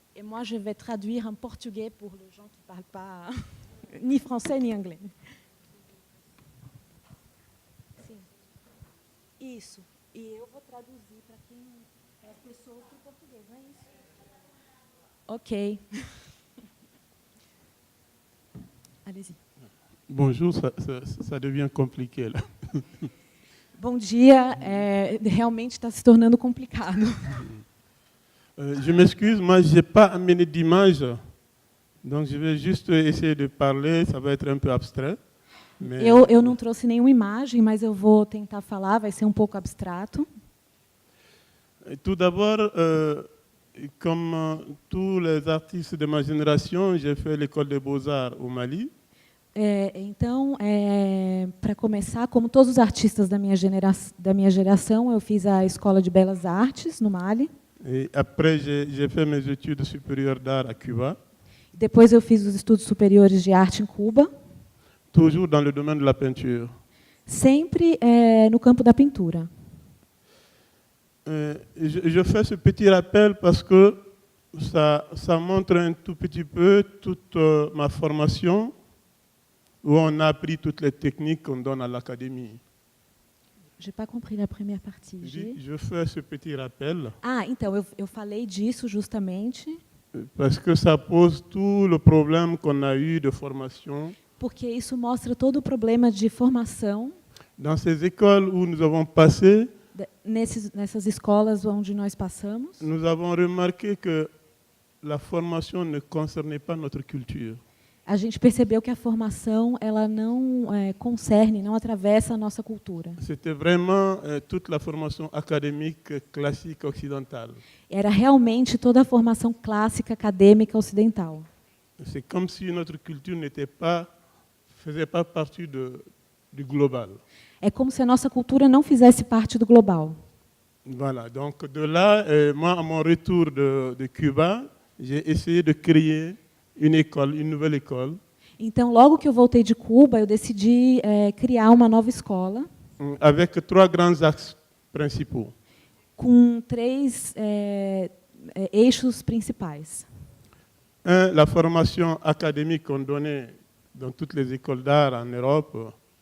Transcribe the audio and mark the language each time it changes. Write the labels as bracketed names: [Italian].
[French] Et moi, je vais traduire en portugais pour les gens qui ne parlent pas ni français ni anglais. [Portuguese] Sim. Isso. E eu vou traduzir para as pessoas para o português, não é isso? Ok. [French] Allez-y. Bonjour, ça devient compliqué là. [Portuguese] Bom dia, realmente está se tornando complicado. [French] Je m'excuse, moi je n'ai pas amené d'image, donc je vais juste essayer de parler, ça va être un peu abstrait. Mais [Portuguese] Eu não trouxe nenhuma imagem, mas eu vou tentar falar, vai ser um pouco abstrato. [French] Tout d'abord, comme tous les artistes de ma génération, j'ai fait l'école des beaux-arts au Mali. [Portuguese] Então, para começar, como todos os artistas da minha geração, eu fiz a escola de belas-artes no Mali. [French] Et après, j'ai fait mes études supérieures d'art à Cuba, [Portuguese] Depois eu fiz os estudos superiores de arte em Cuba, [French] toujours dans le domaine de la peinture. [Portuguese] sempre no campo da pintura. [French] Je fais ce petit rappel parce que ça montre un tout petit peu toute ma formation, où on a appris toutes les techniques qu'on donne à l'académie. J'ai pas compris la première partie. Je fais ce petit rappel [Portuguese] Ah, então, eu falei disso justamente [French] parce que ça pose tout le problème qu'on a eu de formation. [Portuguese] porque isso mostra todo o problema de formação [French] Dans ces écoles où nous avons passé, [Portuguese] nessas escolas onde nós passamos. [French] nous avons remarqué que la formation ne concernait pas notre culture. [Portuguese] A gente percebeu que a formação ela não concerne, não atravessa a nossa cultura. [French] C'était vraiment toute la formation académique classique occidentale. [Portuguese] Era realmente toda a formação clássica acadêmica ocidental. [French] C'est comme si notre culture faisait pas partie du global. [Portuguese] É como se a nossa cultura não fizesse parte do global. [French] Voilà, donc de là, moi, à mon retour de Cuba, j'ai essayé de créer une nouvelle école. [Portuguese] Então, logo que eu voltei de Cuba, eu decidi criar uma nova escola [French] Avec 3 grands axes principaux. [Portuguese] com 3 eixos principais. [French] Un, la formation académique qu'on donnait dans toutes les écoles d'art en Europe.